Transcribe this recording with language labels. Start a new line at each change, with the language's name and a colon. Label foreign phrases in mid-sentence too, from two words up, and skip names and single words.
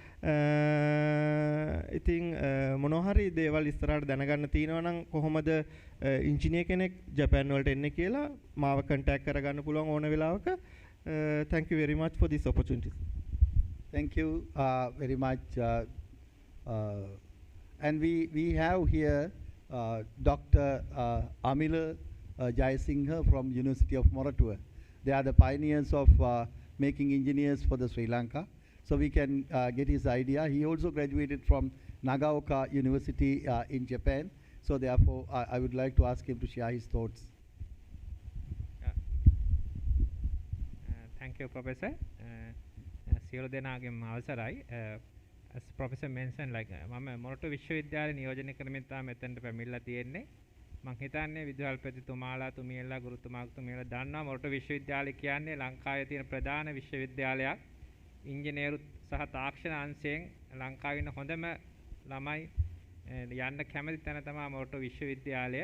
Sinhala: ඉතින් මොනවා හරි දේවල් ඉස්සරහට දැනගන්න තියෙනවා නම් කොහොමද engineer කෙනෙක් Japan වලට එන්නේ කියලා මාව contact කරගන්න පුළුවන් ඕන වෙලාවක.
English: Thank you very much for this opportunity. Thank you very much. And we have here Dr. Amila Jayasinghe from University of Moratuwa. They are the pioneers of making engineers for the Sri Lanka. So we can get his idea. He also graduated from Nagaoka University in Japan. So therefore, I would like to ask him to share his thoughts. Thank you, Professor.
Sinhala: සියලු දෙනාගේම අවසරයි.
English: As Professor mentioned, like
Sinhala: මම මොරටු විශ්වවිද්‍යාලේ නියෝජනය කරමින් තමයි මෙතනට පැමිණලා තියෙන්නේ. මම හිතන්නේ විදුහල්පතිතුමාලා තුමියලා ගුරුතුමාතුමියලා දන්නවා මොරටු විශ්වවිද්‍යාලය කියන්නේ ලංකාවේ තියෙන ප්‍රධාන විශ්වවිද්‍යාලයක්. ඉංජිනේරු සහ තාක්ෂණ අංශයෙන් ලංකාවේ ඉන්න හොඳම ළමයි යන්න කැමති තැන තමයි මොරටු විශ්වවිද්‍යාලය.